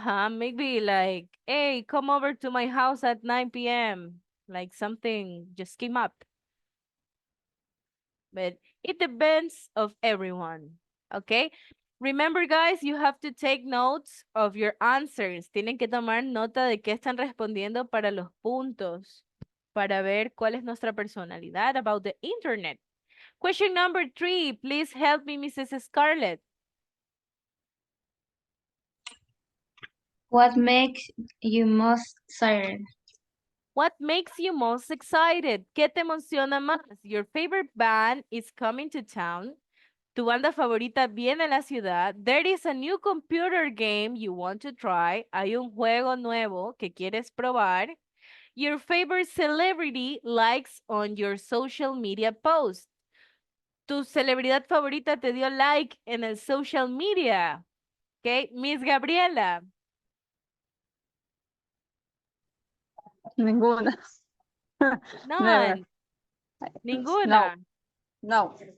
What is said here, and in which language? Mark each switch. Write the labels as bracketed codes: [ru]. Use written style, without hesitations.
[en] maybe like, hey, come over to my house at 9 p.m. Like something just came up. But it depends of everyone. Okay. Remember, guys, you have to take notes of your answers. [es] Tienen que tomar nota de qué están respondiendo para los puntos, para ver cuál es nuestra personalidad [en] about the internet. Question number 3, please help me, Mrs. Scarlett. What makes you most excited? What makes you most excited? [es] ¿Qué te emociona más? [en] Your favorite band is coming to town. [es] Tu banda favorita viene a la ciudad. [en] There is a new computer game you want to try. [es] Hay un juego nuevo que quieres probar. [en] Your favorite celebrity likes on your social media post. [es] Tu celebridad favorita te dio like en el social media. [en] Okay, Miss Gabriela. [es] Ninguna. [en] None. [es] Ninguna. [en] No.